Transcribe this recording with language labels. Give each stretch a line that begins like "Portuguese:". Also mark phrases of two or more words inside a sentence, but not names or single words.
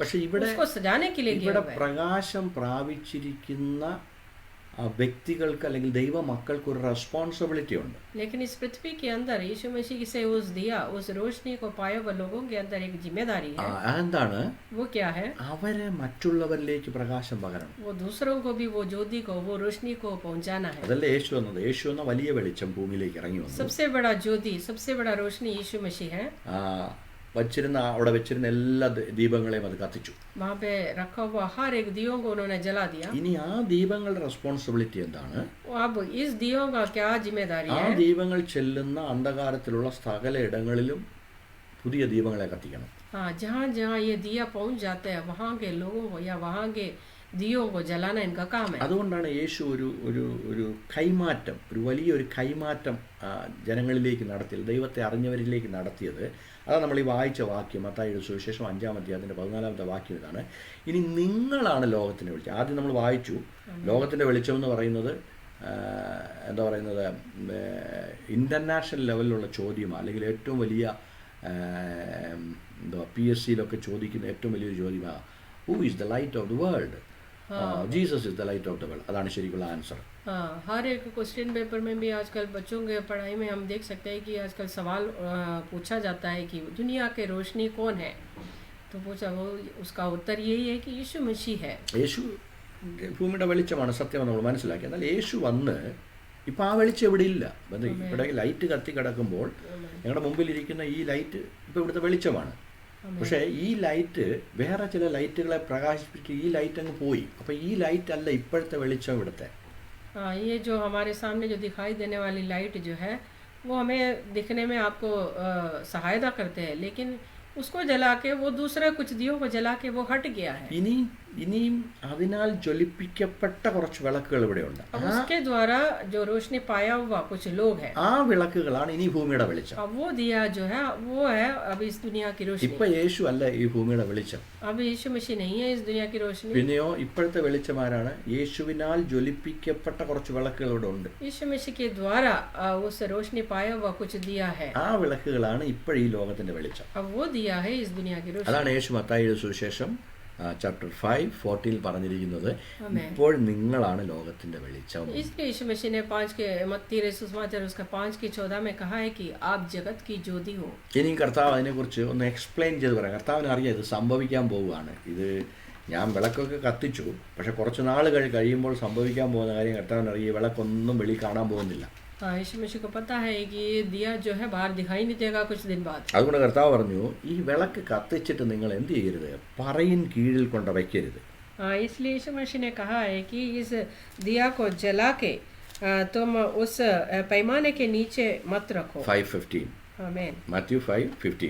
Malayalam: പക്ഷെ ഇവിടെ
Hindi: उसको सजाने के लिए
Malayalam: ഇവിടെ പ്രകാശം പ്രാപിച്ചിരിക്കുന്ന വ്യക്തികൾക്ക് അല്ലെങ്കിൽ ദൈവ മക്കൾക്ക് ഒരു റെസ്പോൺസിബിലിറ്റി ഉണ്ട്.
Hindi: लेकिन इस पृथ्वी के अंदर यीशु मसीह से उस रोशनी को पाए हुए लोगों के अंदर एक जिम्मेदारी है.
Malayalam: അതെന്താണ്?
Hindi: वो क्या है?
Malayalam: അവരെ മറ്റുള്ളവരിലേക്ക് പ്രകാശം പകരണം.
Hindi: वो दूसरों को भी वो ज्योति को, वो रोशनी को पहुंचाना है.
Malayalam: അതല്ലേ യേശു വന്നത്. യേശു എന്ന വലിയ വെളിച്ചം ഭൂമിയിലേക്ക് ഇറങ്ങി വന്നു.
Hindi: सबसे बड़ा ज्योति, सबसे बड़ा रोशनी यीशु मसीह है.
Malayalam: അവിടെ വെച്ചിരുന്ന എല്ലാ ദീപങ്ങളെയും അത് കത്തിച്ചു.
Hindi: वहाँ पे रखा हुआ हर एक दियों को उन्होंने जला दिया.
Malayalam: ഇനി ആ ദീപങ്ങളുടെ റെസ്പോൺസിബിലിറ്റി എന്താണ്?
Hindi: अब इस दियों का क्या जिम्मेदारी है?
Malayalam: ആ ദീപങ്ങൾ ചെല്ലുന്ന അന്ധകാരത്തിലുള്ള സകല ഇടങ്ങളിലും പുതിയ ദീപങ്ങളെ കത്തിക്കണം.
Hindi: हाँ, जहाँ जहाँ ये दिया पहुँच जाते हैं वहाँ के लोगों को या वहाँ के दियों को जलाना इनका काम है.
Malayalam: അതുകൊണ്ടാണ് യേശു ഒരു കൈമാറ്റം, ഒരു വലിയൊരു കൈമാറ്റം ജനങ്ങളിലേക്ക് നടത്തിയത്, ദൈവത്തെ അറിഞ്ഞവരിലേക്ക് നടത്തിയത്. അതാണ് നമ്മൾ ഈ വായിച്ച വാക്യം. മത്തായിയുടെ സുവിശേഷം 5-ാം അധ്യായത്തിൻ്റെ 14-ാമത്തെ വാക്യം ഇതാണ്. ഇനി നിങ്ങളാണ് ലോകത്തിൻ്റെ വെളിച്ചം. ആദ്യം നമ്മൾ വായിച്ചു, ലോകത്തിൻ്റെ വെളിച്ചം എന്ന് പറയുന്നത് എന്താ പറയുന്നത്,
English: international level
Malayalam: ചോദ്യമാണ്, അല്ലെങ്കിൽ ഏറ്റവും വലിയ PSCയിലൊക്കെ ചോദിക്കുന്ന ഏറ്റവും വലിയൊരു ചോദ്യമാണ്,
English: Who is the light of the world? Jesus is the light of the world.
Malayalam: അതാണ് ശരിക്കുള്ള ആൻസർ.
Hindi: हाँ, हर एक
English: question paper
Hindi: में भी आजकल बच्चों के पढ़ाई में हम देख सकते हैं कि आजकल सवाल पूछा जाता है कि दुनिया के रोशनी कौन है. तो पूछा वो उसका उत्तर यही है कि यीशु मसीह है.
Malayalam: യേശു ഭൂമിയുടെ വെളിച്ചമാണ്, സത്യമാണ് നമ്മൾ മനസ്സിലാക്കി. എന്നാൽ യേശു വന്ന് ഇപ്പം ആ വെളിച്ചം ഇവിടെ ഇല്ല. ഇവിടെ ലൈറ്റ് കത്തി കിടക്കുമ്പോൾ ഞങ്ങളുടെ മുമ്പിലിരിക്കുന്ന ഈ ലൈറ്റ് ഇപ്പോൾ ഇവിടുത്തെ വെളിച്ചമാണ്. പക്ഷേ ഈ ലൈറ്റ് വേറെ ചില ലൈറ്റുകളെ പ്രകാശിപ്പിച്ച് ഈ ലൈറ്റ് അങ്ങ് പോയി. അപ്പോൾ ഈ ലൈറ്റ് അല്ല ഇപ്പോഴത്തെ വെളിച്ചം ഇവിടുത്തെ.
Hindi: हाँ, ये जो हमारे सामने जो दिखाई देने वाली लाइट जो है वो हमें दिखने में आपको सहायता करते हैं, लेकिन उसको जला के वो दूसरे कुछ दियों को जला के वो हट गया है.
Malayalam: ഇനിയും അതിനാൽ ജ്വലിപ്പിക്കപ്പെട്ട കുറച്ച് വിളക്കുകൾ ഇവിടെയുണ്ട്.
Hindi: अब उसके द्वारा जो रोशनी पाया हुआ कुछ लोग हैं,
Malayalam: ആ വിളക്കുകളാണ് ഇനി ഭൂമിയുടെ വെളിച്ചം.
Hindi: अब वो दिया जो है वो है अब इस दुनिया की रोशनी.
Malayalam: ഇപ്പൊ യേശു അല്ല ഈ ഭൂമിയുടെ വെളിച്ചം.
Hindi: अब यीशु मसीह नहीं है इस दुनिया की रोशनी.
Malayalam: പിന്നെയോ ഇപ്പോഴത്തെ വെളിച്ചമാരാണ്? യേശുവിനാൽ ജ്വലിപ്പിക്കപ്പെട്ട കുറച്ച് വിളക്കുകൾ ഇവിടെ ഉണ്ട്.
Hindi: यीशु मसीह के द्वारा उस रोशनी पाया हुआ कुछ दिया है.
Malayalam: ആ വിളക്കുകളാണ് ഇപ്പോൾ ഈ ലോകത്തിന്റെ വെളിച്ചം.
Hindi: अब वो दिया है इस दुनिया की रोशनी.
Malayalam: അതാണ് യേശു മത്തായിയുടെ സുവിശേഷം ചാപ്റ്റർ 5:14 പറഞ്ഞിരിക്കുന്നത്, ഇപ്പോൾ നിങ്ങളാണ് ലോകത്തിന്റെ വെളിച്ചം.
Hindi: इसलिए यीशु मसीह ने 5:14 में कहा है कि आप जगत की ज्योति हो.
Malayalam: ഇനി കർത്താവ് അതിനെക്കുറിച്ച് ഒന്ന് എക്സ്പ്ലെയിൻ ചെയ്ത് പറയാം. കർത്താവിന് അറിയാം ഇത് സംഭവിക്കാൻ പോവുകയാണ്. ഇത് ഞാൻ വിളക്കൊക്കെ കത്തിച്ചു, പക്ഷെ കുറച്ച് നാൾ കഴിയുമ്പോൾ സംഭവിക്കാൻ പോകുന്ന കാര്യം കർത്താവിന് അറിയാം. ഈ വിളക്കൊന്നും വെളി കാണാൻ പോകുന്നില്ല.
Hindi: हाँ, यीशु मसीह को पता है कि ये दिया जो है बाहर दिखाई नहीं देगा कुछ दिन बाद.
Malayalam: അതുകൊണ്ട് കർത്താവ് പറഞ്ഞു, ഈ വിളക്ക് കത്തിച്ചിട്ട് നിങ്ങൾ എന്ത് ചെയ്യരുത്, പറയിൻ കീഴിൽ കൊണ്ട് വയ്ക്കരുത്.
Hindi: हाँ, इसलिए यीशु मसीह ने कहा है कि इस दिया को जला के तुम उस पैमाने के नीचे मत रखो. 5:15 आमीन.
Malayalam: മാത്യു 5:15.